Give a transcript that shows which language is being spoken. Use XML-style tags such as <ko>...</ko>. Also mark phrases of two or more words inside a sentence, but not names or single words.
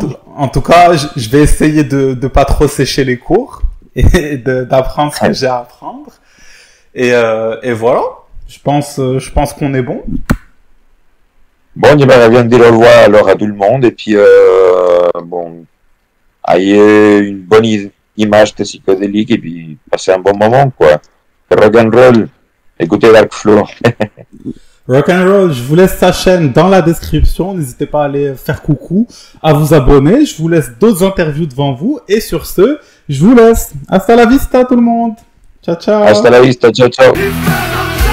<fr>en tout cas, je vais essayer de pas trop sécher les cours et d'apprendre ce que j'ai à apprendre. Et voilà. Je pense qu'on est bon. bon, j'aimerais bien dire au revoir alors à tout le monde et puis bon, ayez une bonne image de psychédélique et puis passez un bon moment quoi.</fr> <en>Rock and roll,</en> <fr>écoutez Dark Flow. Rock'n'Roll, je vous laisse sa chaîne dans la description. N'hésitez pas à aller faire coucou, à vous abonner. Je vous laisse d'autres interviews devant vous. Et sur ce, je vous laisse.</fr> <es>Hasta la vista</es> <fr>tout le monde.</fr> <it>Ciao, ciao.</it> <es>Hasta la vista,</es> <it>ciao ciao.</it>